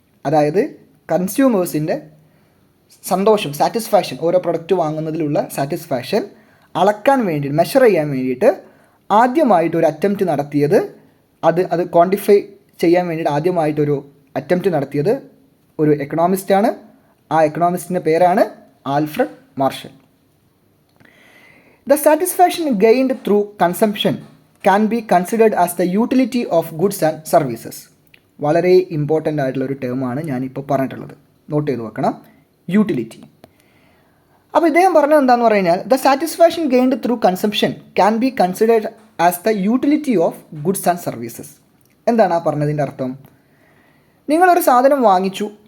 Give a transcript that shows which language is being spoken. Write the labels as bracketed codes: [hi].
[ml] അതായത് കൺസ്യൂമേഴ്സിൻ്റെ സന്തോഷം, സാറ്റിസ്ഫാക്ഷൻ, ഓരോ പ്രൊഡക്റ്റ് വാങ്ങുന്നതിലുള്ള സാറ്റിസ്ഫാക്ഷൻ അളക്കാൻ വേണ്ടി, മെഷർ ചെയ്യാൻ വേണ്ടിയിട്ട് ആദ്യമായിട്ട് ഒരു അറ്റംപ്റ്റ് നടത്തിയത്, അത് ക്വാണ്ടിഫൈ ചെയ്യാൻ വേണ്ടിയിട്ട് ആദ്യമായിട്ടൊരു അറ്റംപ്റ്റ് നടത്തിയത് ഒരു എക്കണോമിസ്റ്റാണ്. ആ എക്കണോമിസ്റ്റിൻ്റെ പേരാണ് Alfred marshal. [en] The satisfaction gained through consumption can be considered as the utility of goods and services. [ml] വളരെ ഇമ്പോർട്ടൻ്റ് ആയിട്ടുള്ളൊരു ടേമാണ് ഞാനിപ്പോൾ പറഞ്ഞിട്ടുള്ളത്, നോട്ട് ചെയ്ത് വെക്കണം, യൂട്ടിലിറ്റി. അപ്പോൾ ഇദ്ദേഹം പറഞ്ഞത് എന്താണെന്ന് പറഞ്ഞു കഴിഞ്ഞാൽ, [en] The satisfaction gained through consumption can be considered as the utility of goods and services. [ml] എന്താണ് ആ പറഞ്ഞതിൻ്റെ അർത്ഥം? നിങ്ങളൊരു സാധനം വാങ്ങിച്ചു.